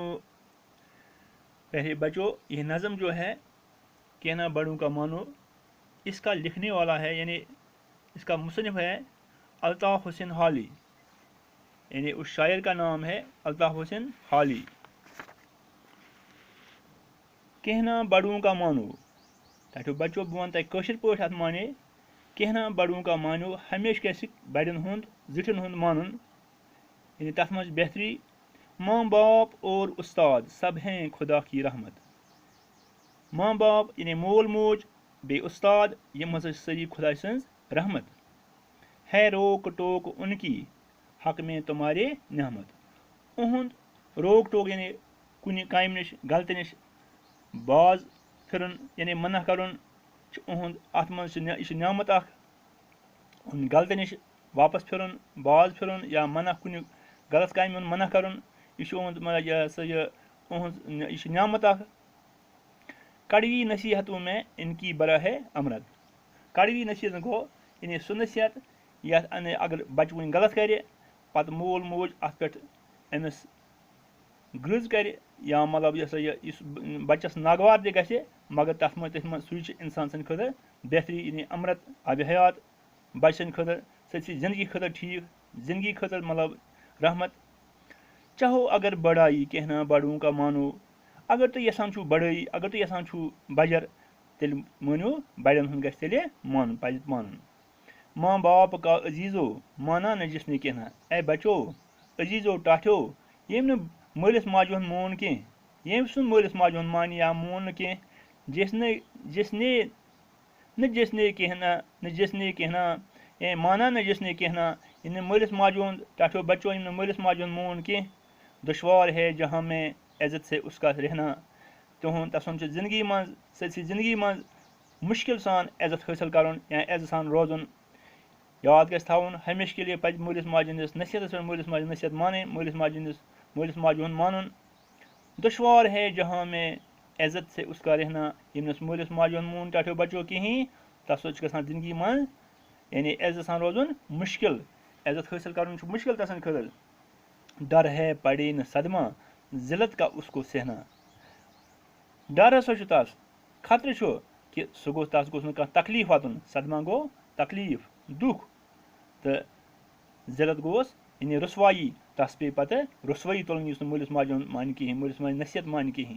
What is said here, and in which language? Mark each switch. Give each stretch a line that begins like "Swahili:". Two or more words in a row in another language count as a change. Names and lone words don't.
Urdu: پہلے بچوں، یہ نظم جو ہے کہنا بڑوں کا مانو، اس کا لکھنے والا ہے، یعنی اس کا مصنف ہے الطاف حسین حالی، یعنی اس شاعر کا نام ہے الطاف حسین حالی۔ کہنا بڑوں کا مانو
Kashmiri: تاکہ بچوں بہ ون تہ کٲشِر پٲٹھۍ اتھ معنی
Urdu: کہنا بڑوں کا مانو
Kashmiri: ہمیشہ گژھِ بڑٮ۪ن ہُنٛد زِٹھٮ۪ن ہُنٛد مانُن، یعنی تَتھ منٛز چھِ بہتری۔
Urdu: ماں باپ اور استاد سب ہیں خدا کی رحمت۔
Kashmiri: ماں باپ یعنی مول موج بیٚیہِ استاد یِم ہسا چھِ سٲری خۄداے سٕنٛز رحمت۔
Urdu: ہے روک ٹوک ان کی حق میں تمہارے نعمت۔
Kashmiri: اُہُنٛد
Urdu: روک ٹوک
Kashmiri: یعنی کُنہِ کامہِ نِش غلطی نِش باز پھِرُن یعنی منع کَرُن چھُ اُہُنٛد، اَتھ منٛز چھِ یہِ چھِ نعمت اکھ۔ غلطی نِش واپس پھِرُن، باز پھِرُن یا منع کُنہِ غلط کامہِ ہُنٛد منع کَرُن، یہِ چھُ اُہُنٛد یہِ چھِ نعمت اکھ۔
Urdu: کڑوی نصیحتوں میں ان کی برا ہے امرت۔
Kashmiri: کڑوی نصیحت گوٚو یعنی سُہ نصیحت یتھ اگر بچہِ وٕنۍ غلط کرِ پتہٕ مول موج اتھ پٮ۪ٹھ أمِس گرٛز کرِ یا یہِ ہسا یُس بچس ناگوار تہِ گژھِ مگر تتھ منٛز سُے چھُ انسان سٕنٛدِ خٲطرٕ بہتری، یعنی امرت آبِ حیات بچہِ سٕنٛدِ خٲطرٕ سٲرسٕے زندگی خٲطرٕ ٹھیٖک، زندگی خٲطرٕ رحمت۔
Urdu: چاہو اگر بڑائی کہنا بڑوں کا مانو۔
Kashmiri: اگر تُہۍ یژھان چھُو بڑٲیی، اگر تُہۍ یژھان چھُو بجر، تیٚلہِ مٲنِو بڑٮ۪ن ہُنٛد گژھِ تیٚلہِ مانُن، پزِ مانُن۔
Urdu: ماں باپ کا عزیزو مانا نہ جس نے کہنا۔
Kashmiri: اے بچو، عزیزو ٹاٹھیو، ییٚمۍ نہٕ مٲلِس ماجہِ ہُنٛد مون کینٛہہ ییٚمۍ سُنٛد مٲلِس ماجہِ ہُنٛد مانہِ یا مون نہٕ کینٛہہ
Urdu: جِسنے کہنا مانا نہ جسنے کہنا
Kashmiri: یعنی مٲلِس ماجہِ ہُنٛد ٹاٹھیو بچو یِم نہٕ مٲلِس ماجہِ ہُنٛد مون کینٛہہ
Urdu: دُشوار ہے جہاں میں عزت سے اس کا رہنا
Kashmiri: تسُنٛد چھُ زندگی منٛز سٲرسٕے زندگی منٛز مُشکل سان عزت حٲصِل کَرُن یا عزت سان روزُن یاد گژھِ تھاوُن
Urdu: ہمیشہِ کے لیے
Kashmiri: پَزِ مٲلِس ماجہِ ہٕنٛدِس نصیحتَس پٮ۪ٹھ مٲلِس ماجہِ ہٕنٛز نصیحت مانٕنۍ مٲلِس ماجہِ ہُنٛد مانُن
Urdu: دُشوار ہے جہاں میں عزت سے اس کا رہنا
Kashmiri: ییٚمِس مٲلِس ماجہِ ہُنٛد مون ٹاٹھیو بچو کِہیٖنۍ تَس سۭتۍ چھُ گژھان زندگی منٛز یعنی عزت سان روزُن مُشکل عزت حٲصِل کَرُن چھُ مُشکل تَسٕنٛدِ خٲطرٕ
Urdu: ڈر ہے پڑے نہٕ صدمہ ذلت کا اس کو سہنا
Kashmiri: ڈر ہسا چھُ تَس خطرٕ چھُ کہِ تَس گوٚژھ نہٕ کانٛہہ تکلیٖف واتُن صدمہ گوٚو تکلیٖف دُکھ تہٕ ذلت گوس یعنی رُسوایی تَس پیٚیہِ پَتہٕ رُسوٲیی تُلٕنۍ یُس نہٕ مٲلِس ماجہِ ہُنٛد مانہِ کِہیٖنۍ مٲلِس ماجہِ نصیحت مانہِ کِہیٖنۍ